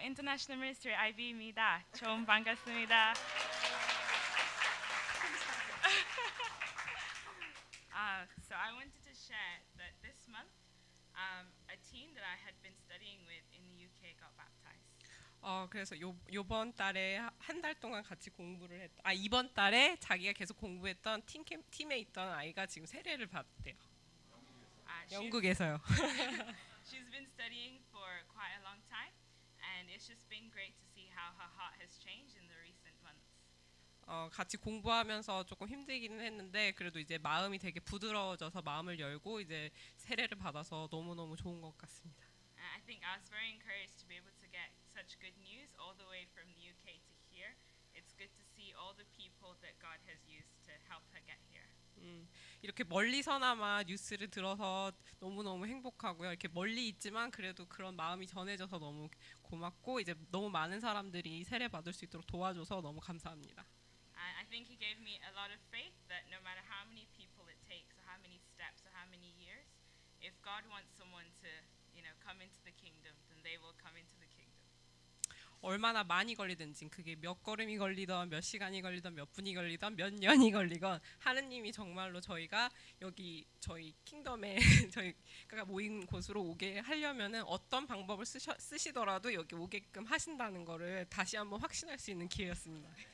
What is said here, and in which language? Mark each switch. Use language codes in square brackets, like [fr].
[ko] International Ministry IB입니다. 좀 반갑습니다. [en] So I wanted to share that this month teen that I had been studying with in the UK got baptized. [ko] 그래서 요번 달에 한 달 동안 같이 공부를 이번 달에 자기가 계속 공부했던 팀에 있던 아이가 지금 세례를 받았대요. 영국에서요. [en] She's been studying for quite a long time, and it's just been great to see how her heart has changed in the recent months. [ko] 같이 공부하면서 조금 힘들기는 했는데 그래도 이제 마음이 되게 부드러워져서 마음을 열고 이제 세례를 받아서 너무너무 좋은 것 같습니다. [en] And I think I was very encouraged to be able to get such good news all the way from the UK to here. It's good to see all the people that God has used to help her get here. [ko] 이렇게 멀리서나마 뉴스를 들어서 너무너무 행복하고요. 이렇게 멀리 있지만 그래도 그런 마음이 전해져서 너무 고맙고 이제 너무 많은 사람들이 세례 받을 수 있도록 도와줘서 너무 감사합니다. [en] And I think he gave me a lot of faith that no matter how many people it takes, or how many steps, or how many years, if God wants someone to, come into the kingdom, then they will come into the kingdom. [ko] 얼마나 많이 걸리든지 그게 몇 걸음이 걸리던 몇 시간이 걸리던 몇 분이 걸리던 몇 년이 걸리건 하느님이 정말로 저희가 여기 저희 킹덤에 저희가 모인 곳으로 오게 하려면은 어떤 방법을 쓰시더라도 여기 오게끔 하신다는 거를 다시 한번 확신할 수 있는 기회였습니다.